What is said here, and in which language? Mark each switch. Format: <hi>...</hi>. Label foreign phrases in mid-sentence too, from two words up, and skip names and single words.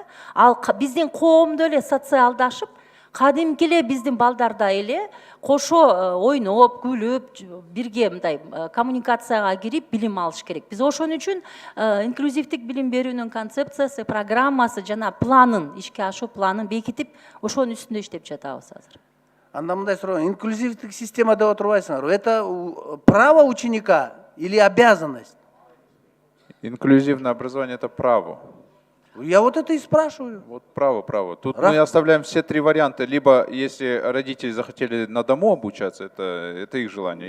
<ky>Ал биздин коомдо эле социалдашып, кадимки эле биздин балдарда эле кошо ойноп, күлүп, бирге мындай коммуникацияга кирип билим алыш керек. Биз ошон үчүн инклюзивдик билим берүүнүн концепциясы, программасы жана планын, ишке ашуу планын бекитип, ошонун үстүндө иштеп жатабыз азыр. Анда мындай суроо, инклюзивдик система деп отурбайсыңарбы?</ky> <ru>Это право ученика или обязанность? Инклюзивное образование – это право. Я вот это и спрашиваю. Вот право. Тут мы оставляем все три варианта. Либо, если родители захотели на дому обучаться, это их желание.</ru>